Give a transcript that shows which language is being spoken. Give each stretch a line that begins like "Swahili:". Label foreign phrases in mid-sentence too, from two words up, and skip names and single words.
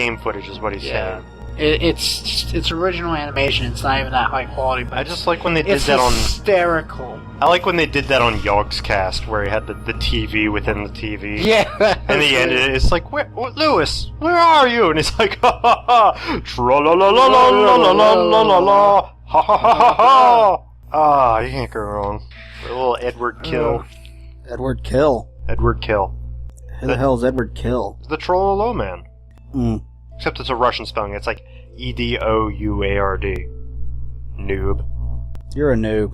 English: game footage, is what he's yeah. saying. It's original animation. It's not even that high quality. But I just like when they did it's that on. hysterical. I like when they did that on Yogg's Cast, where he had the TV within the TV. Yeah. And the end, it's like, Lewis, where are you? And it's like, ha ha ha, tra la la la la la la la la la la, ha ha ha ha ha. Ah, you can't go wrong. A little Edward Kill. Edward Kill. Edward Kill. Who the hell is Edward Kill? The Trollolo Man. Mm. Except it's a Russian spelling. It's like Edouard. Noob. You're a noob.